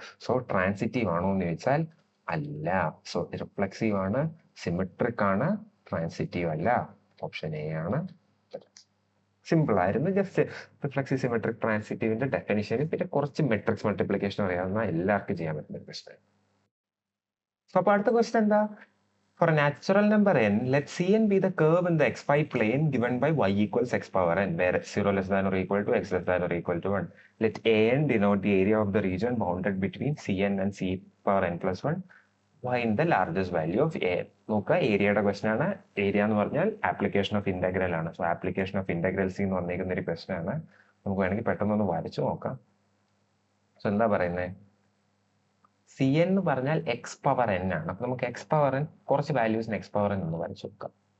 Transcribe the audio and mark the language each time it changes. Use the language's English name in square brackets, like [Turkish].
[Malayalam] So transitive ആണോ എന്ന് ചോദിച്ചാൽ അല്ല. സോ റിഫ്ലക്സീവ് ആണ്, സിമെട്രിക് ആണ്, ട്രാൻസിറ്റീവ് അല്ല. ഓപ്ഷൻ എ ആണ്. സിമ്പിൾ ആയിരുന്നു. ജസ്റ്റ് റിഫ്ലക്സീവ്, സിമെട്രിക്, ട്രാൻസിറ്റീവിന്റെ ഡെഫിനിഷനും പിന്നെ കുറച്ച് മെട്രിക്സ് മൾട്ടിപ്ലിക്കേഷൻ അറിയാവുന്ന എല്ലാവർക്കും ചെയ്യാൻ പറ്റുന്ന ഒരു ക്വസ്റ്റൻ. സോ അപ്പൊ അടുത്ത ക്വസ്റ്റൻ എന്താ? [English] For a natural number n, let Cn be the curve in the xy plane given by y equals x power n, where 0 less than or equal to x less than or equal to 1. Let An denote the area of the region bounded between Cn and c power n plus 1. Find the largest value of A. [Malayalam] നോക്കുക, ഏരിയയുടെ question ആണ്. Area എന്ന് പറഞ്ഞാൽ application of integral ആണ്. So application of integrals എന്ന് വന്നിരിക്കുന്ന ഒരു question ആണ്. നമുക്ക് വേണമെങ്കിൽ പെട്ടെന്നൊന്ന് വരച്ചു നോക്കാം. സോ എന്താ പറയുന്നത്? സി എൻ എന്ന് പറഞ്ഞാൽ എക്സ് പവർ എൻ ആണ്. അപ്പൊ നമുക്ക് എക്സ് പവർ എൻ കുറച്ച് വാല്യൂസിന് എക്സ് പവർ എൻ ഒന്ന് വരച്ചു നോക്കാം.